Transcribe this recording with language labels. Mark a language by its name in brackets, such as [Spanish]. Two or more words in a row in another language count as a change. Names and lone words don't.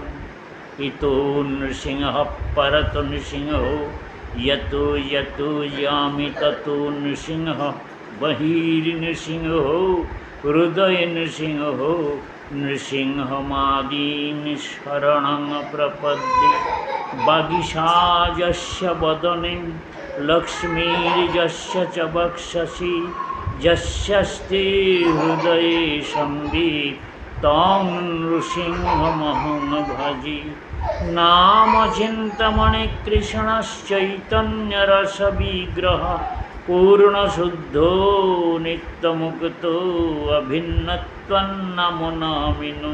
[Sanskrit] इतो नृसिंहः परतो नृसिंहो यतो यतो यामि ततो नृसिंहः बहिर्नृसिंहो हृदयनृसिंहो नृसिंहमादीन् शरणं प्रपद्ये। বাগীশা যস্য বদনে লক্ষ্মীর্যস্য চ বক্ষসি যস্যস্তি হৃদয়ে সম্বিৎ তং নৃসিংহমহং ভজি। নাম চিন্তামণি কৃষ্ণশ্চৈতন্যরসবিগ্রহ পূর্ণশুদ্ধো নিত্যমুক্তো অভিন্নত্বন্নমো নমিনো।